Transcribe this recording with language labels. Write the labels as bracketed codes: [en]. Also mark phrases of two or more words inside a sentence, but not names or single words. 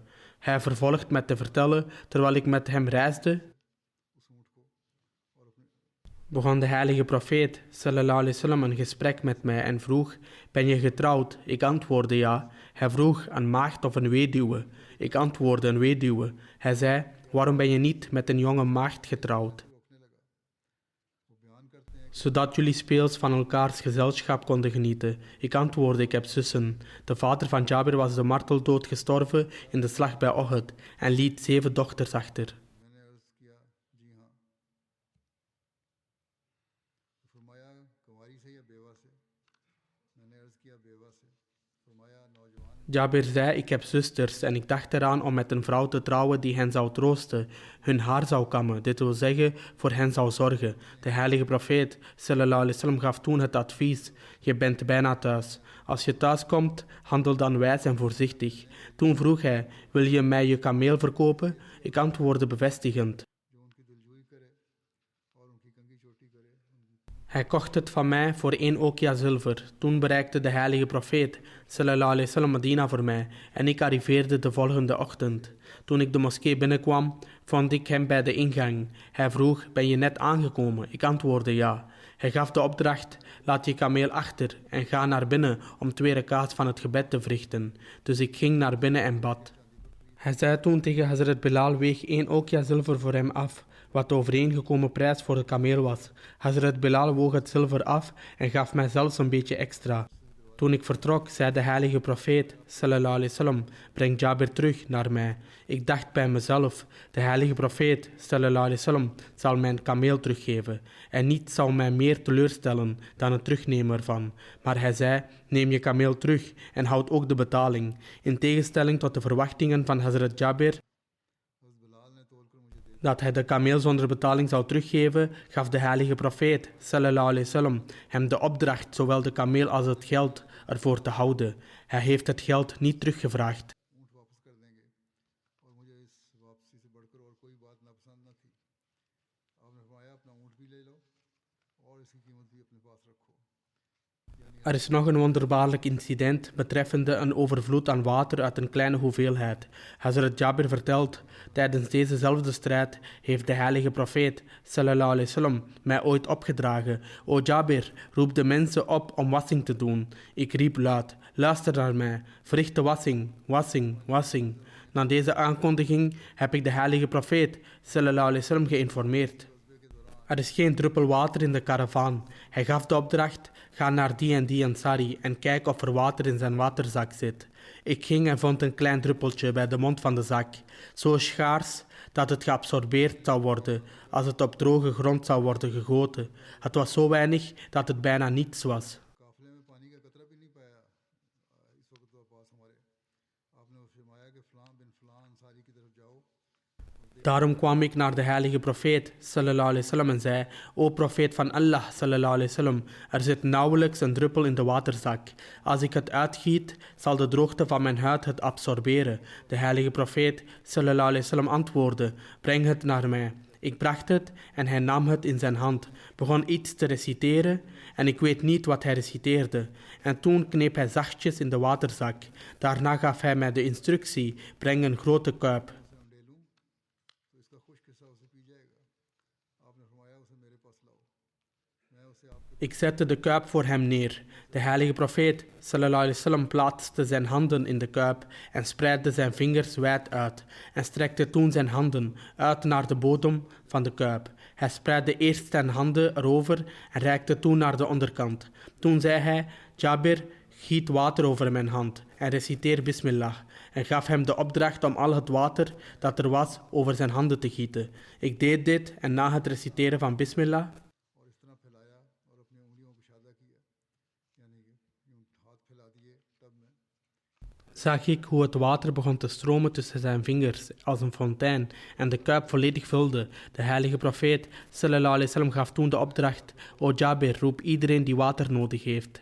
[nl] Hij vervolgt met te vertellen: terwijl ik met hem reisde, begon de heilige profeet [ar] صلى الله عليه وسلم [nl] een gesprek met mij en vroeg: ben je getrouwd? Ik antwoordde: ja. Hij vroeg: een maagd of een weduwe? Ik antwoordde: een weduwe. Hij zei: waarom ben je niet met een jonge maagd getrouwd? Zodat jullie speels van elkaars gezelschap konden genieten. Ik antwoordde: ik heb zussen. De vader van Jabir was de marteldood gestorven in de slag bij Ohud en liet 7 dochters achter. [ur] میں نے عرض کیا جی ہاں. تو فرمایا کنواری سے یا بیوہ سے? میں نے عرض کیا بیوہ سے. فرمایا نوجوان. [nl] Jabir zei: ik heb zusters en ik dacht eraan om met een vrouw te trouwen die hen zou troosten, hun haar zou kammen, dit wil zeggen voor hen zou zorgen. De heilige profeet [ar] صلى الله عليه وسلم [nl] gaf toen het advies: je bent bijna thuis. Als je thuis komt, handel dan wijs en voorzichtig. Toen vroeg hij: wil je mij je kameel verkopen? Ik antwoordde bevestigend. [ur] جو ان کی دلجوئی کرے اور ان کی کنگی چوٹی کرے. [nl] Hij kocht het van mij voor 1 okia zilver. Toen bereikte de heilige profeet [ar] صلى الله عليه وسلم [nl] Medina voor mij en ik arriveerde de volgende ochtend. Toen ik de moskee binnenkwam, vond ik hem bij de ingang. Hij vroeg: ben je net aangekomen? Ik antwoordde: ja. Hij gaf de opdracht: laat je kameel achter en ga naar binnen om 2 rakaat van het gebed te verrichten. Dus ik ging naar binnen en bad. Hij zei toen tegen Hazrat Bilal: weeg 1 okia zilver voor hem af, wat de overeengekomen prijs voor de kameel was. Hazrat Bilal woog het zilver af en gaf mij zelfs een beetje extra. Toen ik vertrok, zei de heilige profeet [ar] صلى الله عليه وسلم: [nl] breng Jabir terug naar mij. Ik dacht bij mezelf: de heilige profeet [ar] صلى الله عليه وسلم [nl] zal mijn kameel teruggeven en niets zal mij meer teleurstellen dan het terugnemen ervan. Maar hij zei: neem je kameel terug en houd ook de betaling. In tegenstelling tot de verwachtingen van Hazrat Jabir [ur] حضرت بلال نے تول کر مجھے دے [nl] dat hij de kameel zonder betaling zou teruggeven, gaf de heilige profeet [ar] صلى الله عليه وسلم [nl] hem de opdracht zowel de kameel als het geld ervoor te houden. Hij heeft het geld niet teruggevraagd. [ur] اونٹ واپس کر دیں گے اور مجھے اس واپسی سے بڑھ کر اور کوئی بات ناپسند نہ تھی. آپ نے فرمایا اپنا اونٹ بھی لے لو اور اس کی قیمت بھی اپنے پاس رکھو. [nl] Er is nog een wonderbaarlijk incident betreffende een overvloed aan water uit een kleine hoeveelheid. Hazrat Jabir vertelt, tijdens dezezelfde strijd heeft de heilige profeet [ar] صلى الله عليه وسلم [nl] mij ooit opgedragen. O Jabir, roep de mensen op om wassing te doen. Ik riep luid, luister naar mij, verricht de wassing, wassing, wassing. Na deze aankondiging heb ik de heilige profeet [ar] صلى الله عليه وسلم [nl] geïnformeerd. Er is geen druppel water in de karavaan. Hij gaf de opdracht, ga naar die en die Ansari en kijk of er water in zijn waterzak zit. Ik ging en vond een klein druppeltje bij de mond van de zak. Zo schaars dat het geabsorbeerd zou worden als het op droge grond zou worden gegoten. Het was zo weinig dat het bijna niets was. [ur] قافلے میں پانی کا قطرہ بھی نہیں پایا۔ اس وقت تو پاس ہمارے آپ نے فرمایا کہ فلاں بن فلاں انصاری کی طرف جاؤ. [nl] Daarom kwam ik naar de heilige profeet [ar] صلى الله عليه وسلم [nl] en zei, O profeet van Allah [ar] صلى الله عليه وسلم, [nl] er zit nauwelijks een druppel in de waterzak. Als ik het uitgiet, zal de droogte van mijn huid het absorberen. De heilige profeet [ar] صلى الله عليه وسلم [nl] antwoordde, breng het naar mij. Ik bracht het en hij nam het in zijn hand, begon iets te reciteren en ik weet niet wat hij reciteerde. En toen kneep hij zachtjes in de waterzak. Daarna gaf hij mij de instructie, breng een grote kuip. [ur] تو اس کا خشک حصہ اسے پی جائے گا۔ آپ نے فرمایا اسے میرے پاس لاؤ، میں اسے آپ کے [nl] Ik zette de kuip voor hem neer. De heilige profeet [ar] صلى الله عليه وسلم [nl] plaatste zijn handen in de kuip en spreidde zijn vingers wijd uit en strekte toen zijn handen uit naar de bodem van de kuip. Hij spreidde eerst zijn handen erover en reikte toen naar de onderkant. Toen zei hij, Jabir, giet water over mijn hand en reciteer Bismillah. En gaf hem de opdracht om al het water dat er was over zijn handen te gieten. Ik deed dit en na het reciteren van Bismillah [ur] اور اس طرح پھیلایا اور اپنی انگلیوں کو شادہ کیا، یعنی کہ یوں ہاتھ پھیلا دیے ٹب میں. [nl] zag ik hoe het water begon te stromen tussen zijn vingers als een fontein en de kuip volledig vulde. De heilige profeet [ar] صلى الله عليه وسلم [nl] gaf toen de opdracht, O Jabir, roep iedereen die water nodig heeft.